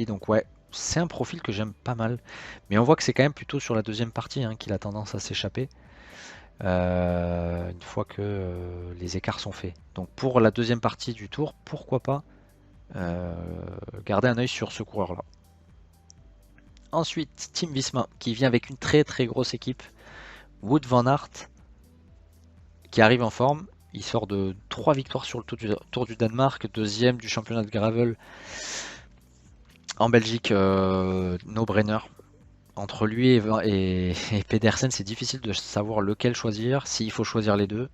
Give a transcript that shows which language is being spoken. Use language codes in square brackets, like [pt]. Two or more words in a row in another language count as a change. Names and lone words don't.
[fr] Donc ouais, c'est un profil que j'aime pas mal. Mais on voit que c'est quand même plutôt sur la deuxième partie hein, qu'il a tendance à s'échapper. Une fois que les écarts sont faits. Donc pour la deuxième partie du tour, pourquoi pas garder un œil sur ce coureur-là. Ensuite, Team Visma qui vient avec une très très grosse équipe. Wout van Aert qui arrive en forme. Il sort de 3 victoires sur le Tour du Danemark, deuxième du championnat de gravel en Belgique, no-brainer. Entre lui et Pedersen, c'est difficile de savoir lequel choisir, s'il faut choisir les deux.